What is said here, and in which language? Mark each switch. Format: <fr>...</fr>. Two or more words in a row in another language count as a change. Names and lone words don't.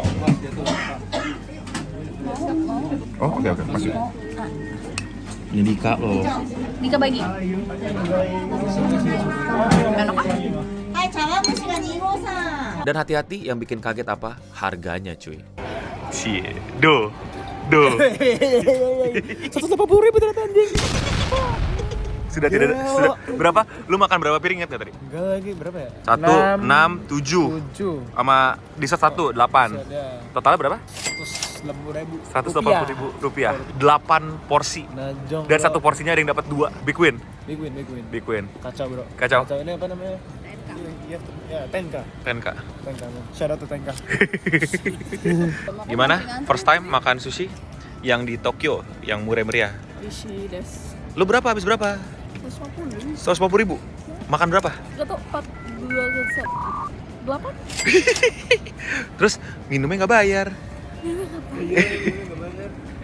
<id>Oh oke masuk. Ini Dika loh. Dika bagi. Enak ah. Dan hati-hati, yang bikin kaget apa? Harganya cuy.</id> <en>Shit. Do.</en> <id>180.000 ternyata anjing. Sudah tidak sudah berapa? Lu makan berapa piring ingat gak tadi? Enggak lagi, berapa ya? 1, 6, 7 sama dessert 1, 8. Totalnya berapa? 180.000 rupiah. 8 porsi. Najong. Dan satu porsinya ada yang dapat 2.</id> <en>Big win. Big win.</en> <id>Kacau bro. Kacau. Ini apa namanya? Ya,</id> <en>Tenka. Shout out to Tenka.</en> <id>Gimana?</id> <en>First time</en> <id>makan sushi yang di Tokyo, yang murah-meriah.</id> <ja>Ishi des.</ja> <id>Lu berapa? Habis berapa? 150. 150.000. Makan berapa? Gak tau, 8? Terus minumnya nggak bayar.</id>